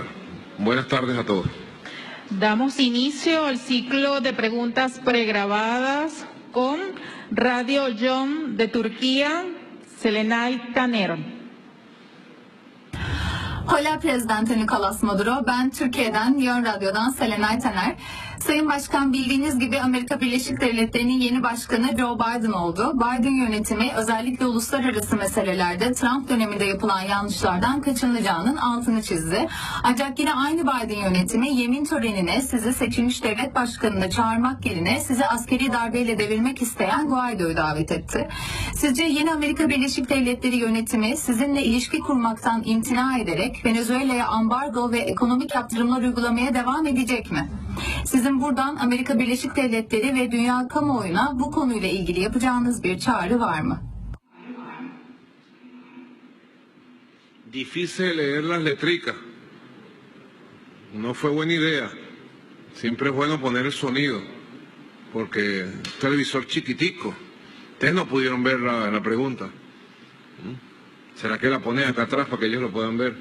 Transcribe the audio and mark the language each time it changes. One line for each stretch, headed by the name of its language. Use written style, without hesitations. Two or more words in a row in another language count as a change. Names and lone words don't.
Spanish: Buenas tardes a todos. Damos inicio al ciclo de preguntas pregrabadas con Radio John de Turquía, Selenay Taner. Hola Prezident Nicolas Maduro,
Turkish: ben Türkiye'den, Yon Radyo'dan Selenay Taner. Sayın Başkan, bildiğiniz gibi Amerika Birleşik Devletleri'nin yeni başkanı Joe Biden oldu. Biden yönetimi özellikle uluslararası meselelerde Trump döneminde yapılan yanlışlardan kaçınılacağının altını çizdi. Ancak yine aynı Biden yönetimi yemin törenine sizi seçilmiş devlet başkanına çağırmak yerine sizi askeri darbeyle devirmek isteyen Guaido'yu davet etti. Sizce yeni Amerika Birleşik Devletleri yönetimi sizinle ilişki kurmaktan imtina ederek Venezuela'ya ambargo ve ekonomik yaptırımlar uygulamaya devam edecek mi? Sizin buradan Amerika Birleşik Devletleri ve dünya kamuoyuna bu konuyla ilgili yapacağınız bir çağrı var mı?
Spanish: Difícil leer las letricas. No fue buena idea. Siempre es bueno poner el sonido, porque un televisor chiquitico. Ustedes no pudieron ver la pregunta. ¿Será que la ponen acá atrás para que ellos lo puedan ver?